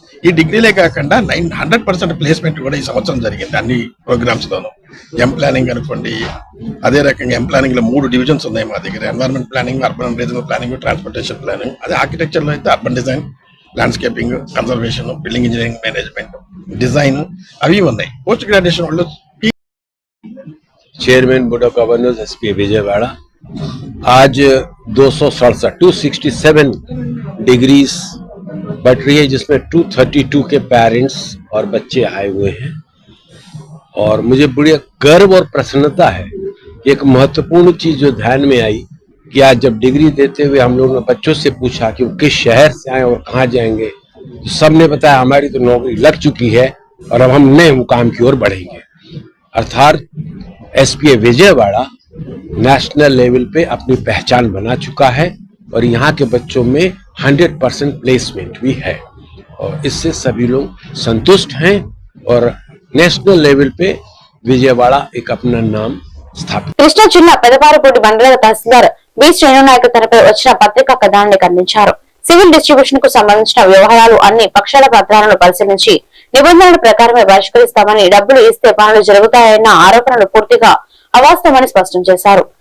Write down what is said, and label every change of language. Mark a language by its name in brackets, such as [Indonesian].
[Telugu] ఈ డిగ్రీలే కాకుండా 100% ప్లేస్మెంట్ కూడా ఈ సంవత్సరం జరిగింది అన్ని ప్రోగ్రామ్స్ లోను. ఎం ప్లానింగ్ అనుకోండి, అదే రకంగా ఎం ప్లానింగ్ లో 3 డివిజన్స్ ఉన్నాయి మా దగ్గర: environment planning, urban regional planning, transportation planning. అదే ఆర్కిటెక్చర్ లో అయితే urban design, landscaping, conservation, building engineering management, design అవి ఉన్నాయి. పోస్ట్ గ్రాడ్యుయేషన్ వాళ్ళు [Hindi] chairman board of governors SP Vijayawada आज 267 डिग्रीज बट रही है, जिसमें 232 के पेरेंट्स और बच्चे आए हुए हैं और मुझे बड़ी गर्व और प्रसन्नता है। एक महत्वपूर्ण चीज जो ध्यान में आई कि आज जब डिग्री देते हुए हम लोगों ने बच्चों से पूछा कि वो किस शहर से आए और कहाँ जाएंगे, तो सबने बताया हमारी तो नौकरी लग चुकी है और अब हम नए मुकाम की ओर बढ़ेंगे। अर्थात एसपीए विजयवाड़ा नेशनल लेवल पे अपनी पहचान बना चुका है और यहाँ के बच्चों में 100% प्लेसमेंट भी है और इससे सभी लोग संतुष्ट हैं और नेशनल लेवल पे विजयवाड़ा एक अपना नाम स्थापित। [Telugu] కృష్ణా జిల్లా పెదపారపూడి మండల తహసీల్దార్ బి శ్రీనునాయక్ తనపై వచ్చిన పత్రికా కథనాన్ని ఖండించారు. సివిల్ డిస్ట్రిబ్యూషన్ కు సంబంధించిన వ్యవహారాలు అన్ని పక్షాల పత్రాలను పరిశీలించి నిబంధనల ప్రకారమే పరిష్కరిస్తామని, డబ్బులు ఇస్తే పనులు జరుగుతాయన్న ఆరోపణలు పూర్తిగా అవాస్తవమని స్పష్టం చేశారు.